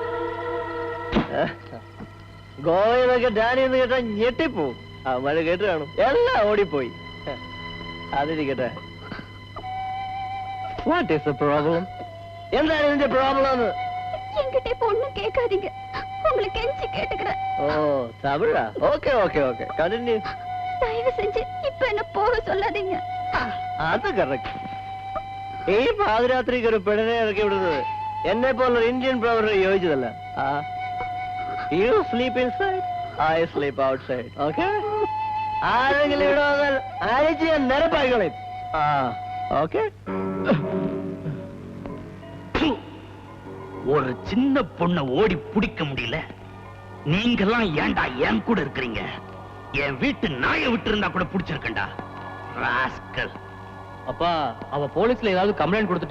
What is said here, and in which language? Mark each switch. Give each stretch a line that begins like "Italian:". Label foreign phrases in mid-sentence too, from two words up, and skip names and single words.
Malayalam: ഗോവയിലൊക്കെ ഡാനി എന്ന് കേട്ടാ ഞെട്ടിപ്പോവും. അവന്മാര് കേട്ട് കാണും, എല്ലാം ഓടിപ്പോയി. അതിരിക്കട്ടെ.
English: what is the problem?
Malayalam: എന്താണ് ഇതിന്റെ പ്രോബ്ലം?
Tamil: என்கிட்ட பொண்ணு கேட்காதீங்க, உங்களுக்கு கெஞ்சி கேட்டுக்கிறேன். ஓ தமிழா?
English: okay okay okay, continue.
Tamil: தயவு செஞ்சு இப்ப என்ன போக சொல்லாதீங்க.
Malayalam: അത് കറക്റ്റ്. ഈ പാതിരാത്രിക്ക് ഒരു പെണ്ണിനെ ഇറക്കി വിടുന്നത് എന്നെ പോലുള്ള ഇന്ത്യൻ പ്രവർത്തകർ യോജിച്ചതല്ല.
English: You sleep inside, I sleep outside. Okay?
Malayalam: ആരെങ്കിലും ഇവിടെ വന്നാൽ അഴിച്ച് ഞാൻ നിരപ്പായിക്കളയും. ഓക്കെ?
Tamil: ஒரு சின்ன பொண்ணை ஓடி பிடிக்க முடியல. நீங்கெல்லாம் ஏன்டா என் கூட இருக்கிறீங்க? என் வீட்டு நாயை விட்டு இருந்தா கூட பிடிச்சிருக்கேன்டா. ராஸ்கல். அப்பா, அவ போலீஸ்ல ஏதாவது கம்ப்ளைண்ட் கொடுத்துட்டா?